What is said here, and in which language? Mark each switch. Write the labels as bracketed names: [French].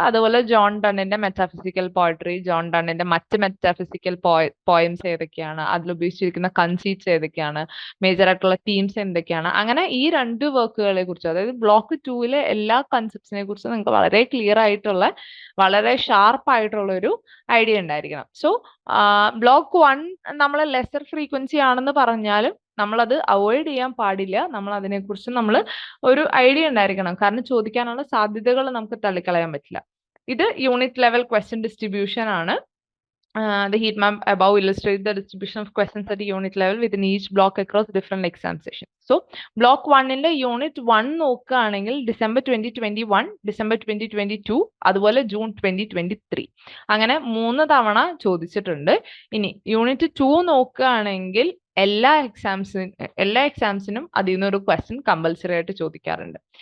[Malayalam] അതുപോലെ John ഡണ്ണിന്റെ metaphysical poetry, John ഡണ്ണിന്റെ മറ്റ് metaphysical poems ഏതൊക്കെയാണ്, അതിൽ ഉപയോഗിച്ചിരിക്കുന്ന കൺസീറ്റ്സ് ഏതൊക്കെയാണ്, മേജർ ആയിട്ടുള്ള തീംസ് എന്തൊക്കെയാണ്, അങ്ങനെ ഈ 2 വർക്കുകളെ കുറിച്ച്, അതായത് ബ്ലോക്ക് 2ലെ എല്ലാ കൺസെപ്റ്റ്സിനെ കുറിച്ച് നിങ്ങൾക്ക് വളരെ ക്ലിയർ ആയിട്ടുള്ള, വളരെ ഷാർപ്പ് ആയിട്ടുള്ള ഒരു ഐഡിയ ഉണ്ടായിരിക്കണം. സോ ബ്ലോക്ക് 1 നമ്മൾ ലെസർ ഫ്രീക്വൻസി ആണെന്ന് പറഞ്ഞാലും നമ്മളത് അവോയ്ഡ് ചെയ്യാൻ പാടില്ല. നമ്മൾ അതിനെക്കുറിച്ച് നമ്മൾ ഒരു ഐഡിയ ഉണ്ടായിരിക്കണം. കാരണം ചോദിക്കാനുള്ള സാധ്യതകൾ നമുക്ക് തള്ളിക്കളയാൻ പറ്റില്ല. ഇത് യൂണിറ്റ് ലെവൽ ക്വസ്റ്റ്യൻ ഡിസ്ട്രിബ്യൂഷൻ ആണ്. [English] The heat map above illustrates the distribution of questions at unit level within each block across different exam sessions. [Malayalam] So, block 1ന്റെ unit 1 നോക്കുകയാണെങ്കിൽ December 2021, December 2022, അതുപോലെ June 2023, അങ്ങനെ 3 തവണ ചോദിച്ചിട്ടുണ്ട്. ഇനി യൂണിറ്റ് 2 നോക്കുകയാണെങ്കിൽ എല്ലാ എക്സാംസിനും അതിൽ നിന്നൊരു ക്വസ്റ്റ്യൻ കമ്പൽസറി ആയിട്ട് ചോദിക്കാറുണ്ട്.